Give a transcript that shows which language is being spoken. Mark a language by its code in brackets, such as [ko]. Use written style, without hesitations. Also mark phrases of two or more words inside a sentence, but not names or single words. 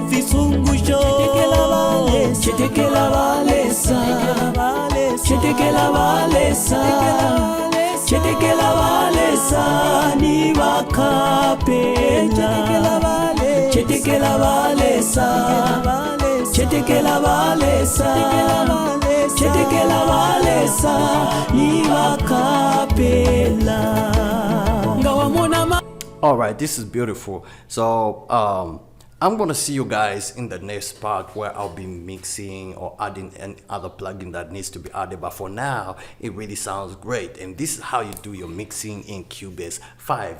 [bem] visungusho, chetekela balesa, chetekela balesa, chetekela balesa, ni bakapela, chetekela balesa, chetekela balesa, chetekela balesa, ni bakapela. [en] All right, this is beautiful. So I'm gonna see you guys in the next part where I'll be mixing or adding any other plugin that needs to be added. But for now, it really sounds great, and this is how you do your mixing in Cubase 5.